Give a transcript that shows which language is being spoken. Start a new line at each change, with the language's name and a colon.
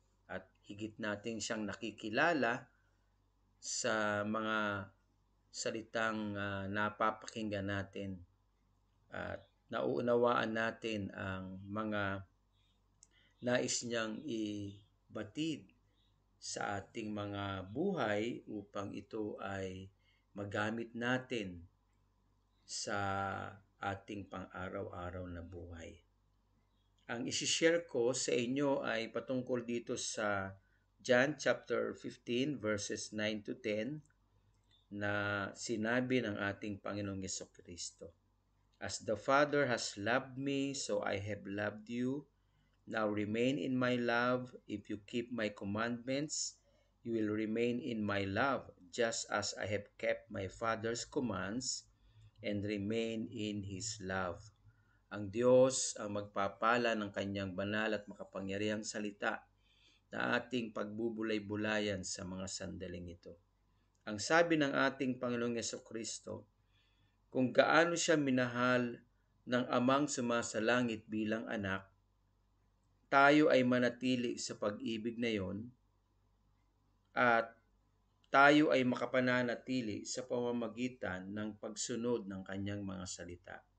Filipino: At higit natin siyang nakikilala sa mga salitang napapakinggan natin at nauunawaan natin ang mga nais niyang ibatid sa ating mga buhay upang ito ay magamit natin sa ating pang-araw-araw na buhay. Ang isishare ko sa inyo ay patungkol dito sa John chapter 15 verses 9 to 10 na sinabi ng ating Panginoong Hesukristo.
English: As the Father has loved me, so I have loved you. Now remain in my love. If you keep my commandments, you will remain in my love, just as I have kept my Father's commands and remain in His love.
Filipino: Ang Diyos ang magpapala ng kanyang banal at makapangyarihang salita na ating pagbubulay-bulayan sa mga sandaling ito. Ang sabi ng ating Panginoong Hesukristo, kung gaano siya minahal ng amang sumasalangit bilang anak, tayo ay manatili sa pag-ibig na yon at tayo ay makapananatili sa pamamagitan ng pagsunod ng kanyang mga salita.